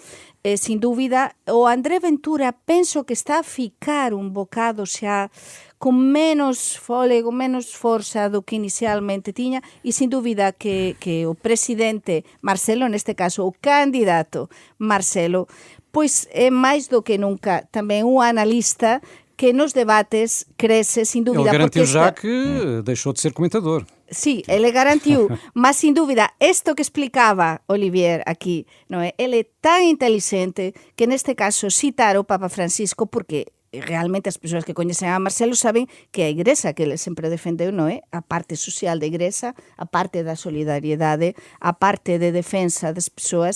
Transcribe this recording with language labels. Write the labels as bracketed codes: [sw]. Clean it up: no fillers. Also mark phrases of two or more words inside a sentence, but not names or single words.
[gl] Sin dúbida, o André Ventura penso que está a ficar un bocado xa con menos fólego, menos forza do que inicialmente tiña, e sin dúbida que o presidente Marcelo, neste caso o candidato Marcelo, pois é máis do que nunca tamén un analista que nos debates crece, sin dúvida. [pt] Ele garantiu já que deixou de ser comentador. [gl] Sí, ele garantiu, mas sin dúvida, isto que explicaba Olivier aquí, non é? Ele é tan inteligente que neste caso citar o Papa Francisco, porque realmente as persoas que coñecen a Marcelo saben que a Igrexa que ele sempre defendeu, non é? A parte social da Igrexa, a parte da solidariedade, a parte de defensa das persoas.